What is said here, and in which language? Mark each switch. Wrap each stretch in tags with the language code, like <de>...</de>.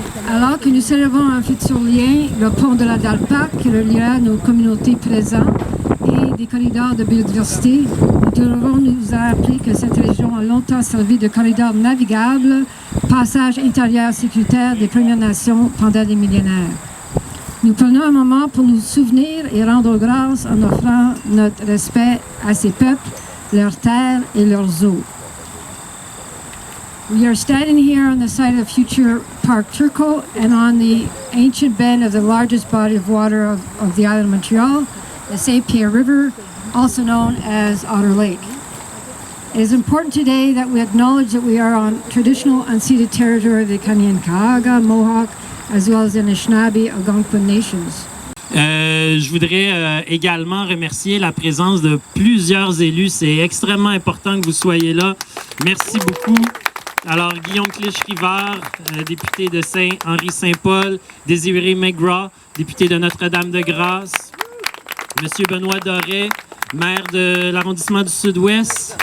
<fr>Alors que nous célébrons un futur lien, le pont de la Dalpac qui reliera nos communautés présentes et des corridors de biodiversité, nous devrons nous rappeler que cette région a longtemps servi de corridor navigable, passage intérieur sécuritaire des Premières Nations pendant des millénaires. Nous prenons un moment pour nous souvenir et rendre grâce en offrant notre respect à ces peuples, leurs terres et leurs eaux.</fr> <en>We are standing here on the site of future Parc Turcot and on the ancient bend of the largest body of water of the island of Montreal, the St. Pierre River, also known as Otter Lake. It is important today that we acknowledge that we are on traditional unceded territory of the Kanien'kehá:ka, Mohawk, as well as the Anishinaabe Algonquin nations.</en> <fr>Je voudrais également remercier la présence de plusieurs élus. C'est extrêmement important que vous soyez là. Merci beaucoup. Alors, Guillaume Clich-Rivard, député de Saint-Henri-Saint-Paul, Désiré McGraw, député de Notre-Dame-de-Grâce, Monsieur Benoît Doré, maire de l'arrondissement du Sud-Ouest.</fr>